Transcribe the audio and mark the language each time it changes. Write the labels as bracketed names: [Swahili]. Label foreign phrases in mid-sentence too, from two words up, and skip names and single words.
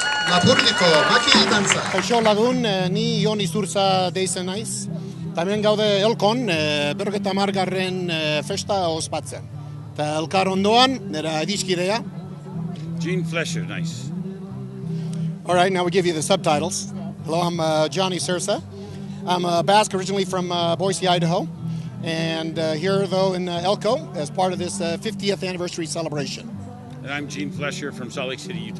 [Basque] Lapurdiko maki dantza. Kaixo lagun, ni Jon Izurza deizen naiz. Hemen gaude Elkon, berrogeta hamargarren festa ospatzen. Eta elkar ondoan, nera adiskidea. Gene Flesher, [English] nice. All right, now we give you the subtitles. Hello, I'm Johnny Sursa. I'm a Basque originally from Boise, Idaho. And here, though, in Elko as part of this 50th anniversary celebration. And I'm Gene Flesher from Salt Lake City, Utah.